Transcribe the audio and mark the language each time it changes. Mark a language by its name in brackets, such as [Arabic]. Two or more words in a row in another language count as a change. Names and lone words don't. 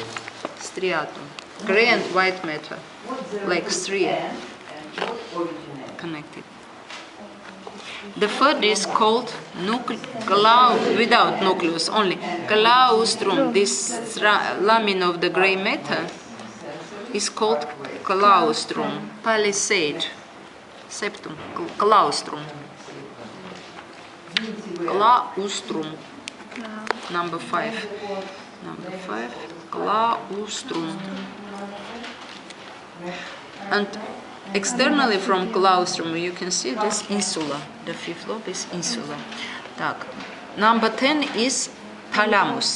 [English] Striatum. Gray and white matter. Like stria. Connected. The third is called without nucleus, only claustrum. This lamina of the gray matter is called claustrum. Palisade. Septum. Claustrum. Claustrum. Number 5. Number 5. Claustrum. And externally from claustrum you can see this insula. The fifth lobe is insula. Так. Number 10 is thalamus.